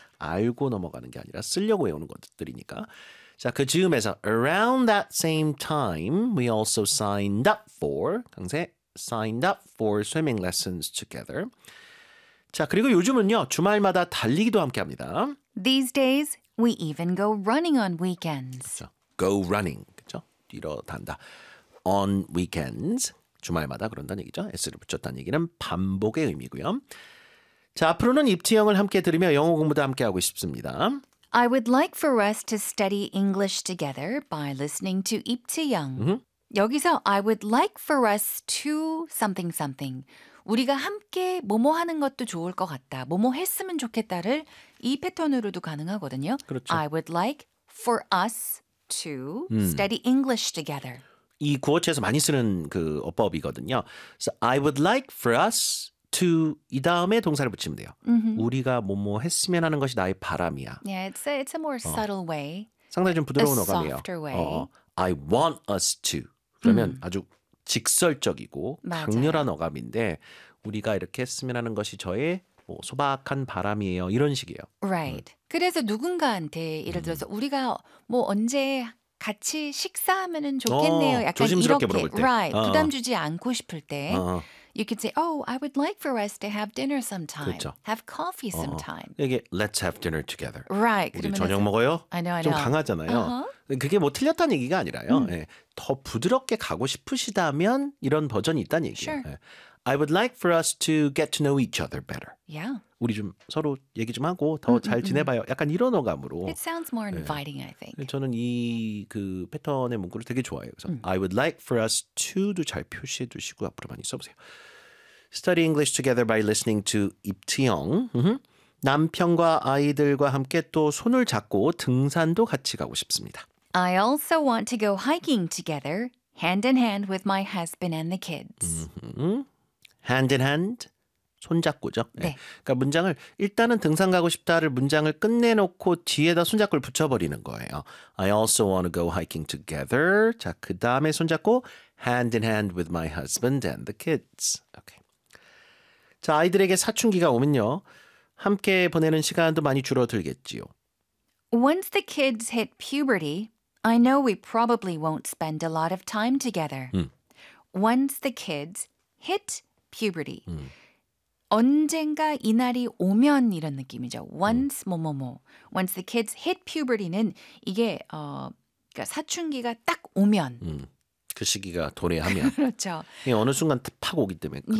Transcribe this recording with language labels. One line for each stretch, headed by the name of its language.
Korean: 알고 넘어가는 게 아니라 쓰려고 외우는 것들이니까. 자, 그 즈음에서
English: around that same time, we also signed up for, 강세, signed up for swimming lessons together.
Korean: 자, 그리고 요즘은요, 주말마다 달리기도 함께 합니다.
English: These days, we even go running on weekends.
Korean: 그렇죠?
English: Go running,
Korean: 그렇죠? 뛰러 단다.
English: On weekends,
Korean: 주말마다 그런다는 얘기죠. S를 붙였다는 얘기는 반복의 의미고요. 자, 앞으로는 입지영을 함께 들으며 영어 공부도 함께 하고 싶습니다.
English: I would like for us to study English together by listening to 입지영. Mm-hmm.
Korean: 여기서
English: I would like for us to something something.
Korean: 우리가 함께 뭐뭐 하는 것도 좋을 것 같다. 뭐뭐 했으면 좋겠다를 이 패턴으로도 가능하거든요. 그렇죠.
English: I would like for us to study English together.
Korean: 이 구어체에서 많이 쓰는 그 어법이거든요.
English: So I would like for us to
Korean: 이 다음에 동사를 붙이면 돼요. Mm-hmm. 우리가 뭐뭐 했으면 하는 것이 나의 바람이야.
English: Yeah, it's a more subtle way.
Korean: 상당히 좀 부드러운 어감이에요.
English: Softer way. I want us to.
Korean: 그러면 아주 직설적이고 강렬한 맞아요. 어감인데 우리가 이렇게 했으면 하는 것이 저의 뭐 소박한 바람이에요. 이런 식이에요.
English: Right.
Korean: 그래서 누군가한테 예를 들어서 우리가 뭐 언제 같이 식사하면은 좋겠네요. 약간 조심스럽게 물어볼 때.
English: Right.
Korean: 부담 주지 않고 싶을 때.
English: You could say, oh, I would like for us to have dinner sometime.
Korean: 그렇죠.
English: Have coffee sometime.
Korean: 이게
English: let's have dinner together. Right.
Korean: 우리 저녁 먹어요?
English: I know, I know.
Korean: 좀 강하잖아요. Uh-huh. 그게 뭐 틀렸다는 얘기가 아니라요. 예, 더 부드럽게 가고 싶으시다면 이런 버전이 있다는 얘기예요.
English: Sure.
Korean: 예.
English: I would like for us to get to know each other better. Yeah.
Korean: 우리 좀 서로 얘기 좀 하고 더 잘 지내봐요. 약간 이런 어감으로.
English: It sounds more inviting,
Korean: 예.
English: I think.
Korean: 저는 이 그 패턴의 문구를 되게 좋아해요. 그래서
English: I would like for us to
Korean: 도 잘 표시해 두시고 앞으로 많이 써보세요.
English: Study English together by listening to 입지영.
Korean: 남편과 아이들과 함께 또 손을 잡고 등산도 같이 가고 싶습니다.
English: I also want to go hiking together, hand in hand with my husband and the kids. Hand in hand.
Korean: 손잡고죠. 네. 그러니까 문장을 일단은 등산 가고 싶다를 문장을 끝내놓고 뒤에다 손잡고를 붙여버리는 거예요.
English: I also want to go hiking together.
Korean: 자, 그 다음에 손잡고
English: hand in hand with my husband and the kids. Okay.
Korean: 자, 아이들에게 사춘기가 오면요. 함께 보내는 시간도 많이 줄어들겠지요.
English: Once the kids hit puberty, I know we probably won't spend a lot of time together. Once the kids hit puberty.
Korean: 언젠가 이 날이 오면 이런 느낌이죠.
English: Once
Korean: 뭐뭐뭐.
English: Once the kids hit puberty
Korean: 는 이게 그러니까 사춘기가 딱 오면. 그 시기가 도래하면. 그렇죠. 어느 순간 팍 오기 때문에 그런